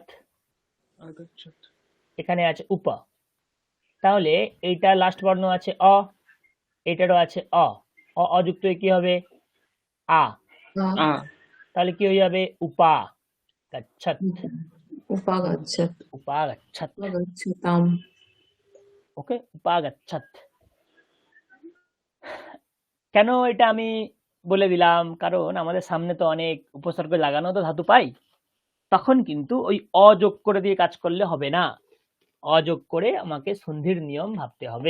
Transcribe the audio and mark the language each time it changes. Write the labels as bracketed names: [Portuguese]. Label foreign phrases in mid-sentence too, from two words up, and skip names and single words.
[Sanskrit] आगच्छत् [Bangla] এখানে আছে উপ, তাহলে এইটা লাস্ট বর্ণ আছে অ, এটারও আছে অ, অযুক্ত হয়ে কি হবে? আ। আ [Sanskrit] आ [Bangla] তাহলে কি হয়ে যাবে? [Sanskrit] উপা গচ্ছত। उपागच्छत् उपागच्छत्। उपागच्छताम् [Bangla] ওকে, উপাগচ্ছত। কেন এটা আমি বলে দিলাম, কারণ আমাদের সামনে তো অনেক উপসর্গ লাগানো তো ধাতু পাই, তখন কিন্তু ওই অযোগ করে দিয়ে কাজ করলে হবে না, অযোগ করে আমাকে সন্ধির নিয়ম ভাবতে হবে।